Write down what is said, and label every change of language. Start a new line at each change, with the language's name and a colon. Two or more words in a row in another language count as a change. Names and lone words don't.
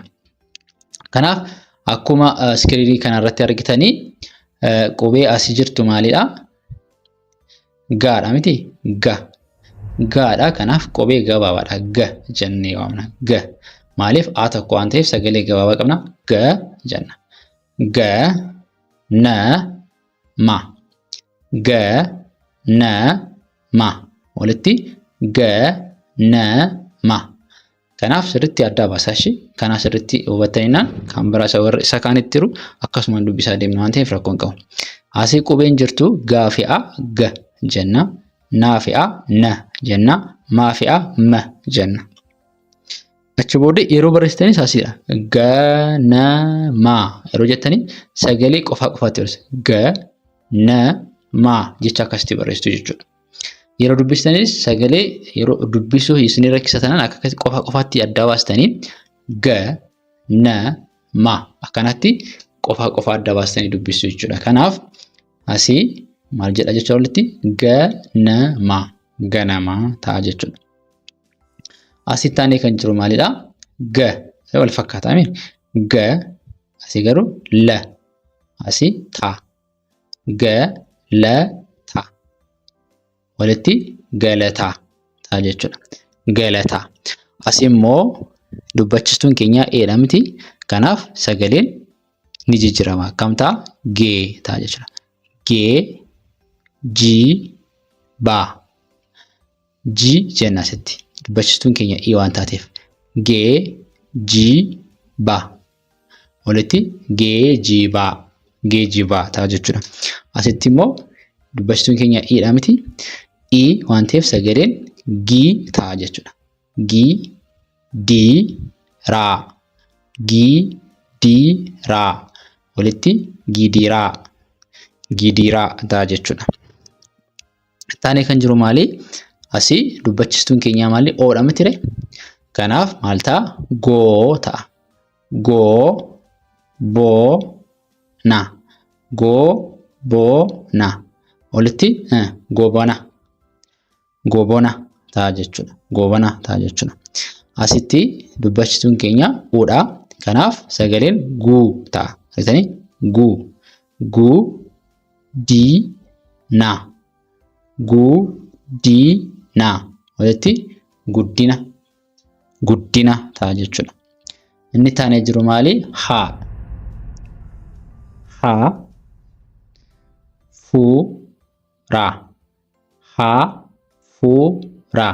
Oromo: Kanaaf akkuma iskiriinii kanarratti argitanii qubee asii jirtu maalidha? Gaadha miti? Gaadha. Kanaaf qubee gabaabaadha. Ga jennee waamna. Ga maaliif a tokko waan ta'eef sagalee gabaabaa qabna. Ga jenna. Ga na ma. Ga na ma. Walitti ga na ma. Kanaaf sirriitti adda baasaa ishee. Kanaaf sirriitti hubattaniinaan kan biraa isa kaanitti jiru akkasuma dubbisaa deemna waan ta'eef rakkoon qabu. Asii qubeen jirtu gaa fi a ga jenna. Naa fi a na jenna. Maa fi a ma jenna. Achi booda yeroo barreessitanis asiidha. Ga na ma yeroo jettanii sagalee qofaatti barreessa. Ga na ma jecha akkasitti barreessitu jechuudha. Yeroo dubbistanis sagalee yeroo dubbisuu isinii rakkisatanan akka qofaatti adda baastanii ga na ma akkanatti qofa adda baastanii dubbisuu jechuudha. Kanaaf asii maal jedha jecha walitti ga na ma ganama ta'a jechuudha. Asii taanee kan jiru maalidha? Ga wal fakkaataa miti. Ga asii garuu la asii ta. Ga la ta. Walitti galataa ta'a jechuudha. Galataa. Asii immoo dubbachistuun keenya eedha miti. Kanaaf sagaleen ni jijjiirama. Akkam ta'a? Gee ta'a jechuudha. Gee, jii, baa. Jii jenna asitti. Dubbachistuun keenya i waan taateef. Gee, jii, baa. Walitti geejibaa. Geejibaa ta'a jechuudha. Asitti immoo dubbachistuun keenya i'dha miti. I waan ta'eef sagaleen gii ta'a jechuudha. Gii, dii, raa. Gii, dii, raa. Walitti gidiraa. Gidiraa ta'a jechuudha. Taanee kan jiru maali? Asii dubbachistuun keenyaa maali? Oodha mitire. Kanaaf maal ta'a? Goo ta'a. Goo, boo, na. Goo, boo, na. Walitti goobana. Goobona ta'a jechuudha. Goobana ta'a jechuudha. Asitti dubbachistuun keenya uudha. Kanaaf sagaleen guu ta'a. Argitanii? Guu. Guu, dii, na. Guu, dii, na. Walitti guddina. Guddina ta'a jechuudha. Inni taanee jiru maali? Haa. Haa. Fuuraa. Haa. Fuura.